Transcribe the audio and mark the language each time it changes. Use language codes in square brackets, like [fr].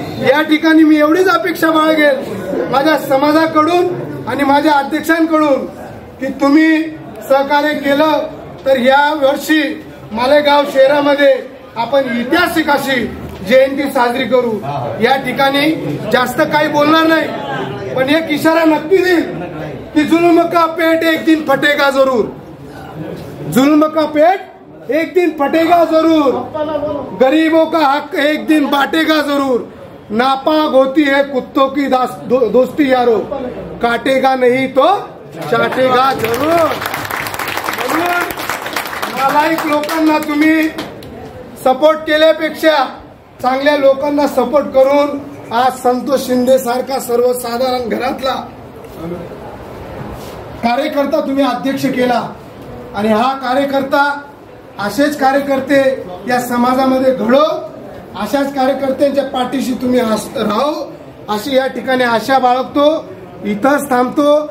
[mr] या ठिकाणी मी एवढीच अपेक्षा बाळगेल माझ्या समाजाकडून आणि माझ्या अध्यक्षांकडून की तुम्ही सहकार्य केलं तर या वर्षी मालेगाव शहरामध्ये आपण ऐतिहासिक अशी जयंती साजरी करू. या ठिकाणी जास्त काही बोलणार नाही, पण एक इशारा नक्की देईल की [hi] जुल्म का पेट एक दिन फटेगा जरूर. जुल्म का पेट एक दिन फटेगा जरूर. गरीबों का हक एक दिन बांटेगा जरूर. नापाक होती है कुत्तों की दोस्ती यारो, काटेगा नहीं तो चाटेगा जरूर. [mr] म्हणून नालायक लोकांना तुम्ही सपोर्ट केल्यापेक्षा चांगल्या लोकांना सपोर्ट करून आज संतोष शिंदे सारखा सर्वसाधारण घरातला कार्यकर्ता तुम्ही अध्यक्ष केला आणि हा कार्यकर्ता असेच कार्यकर्ते या समाजामध्ये घडो, अशाच कार्यकर्त्यांच्या पाठीशी तुम्ही राहो अशी या ठिकाणी आशा बाळगतो. इथंच थांबतो.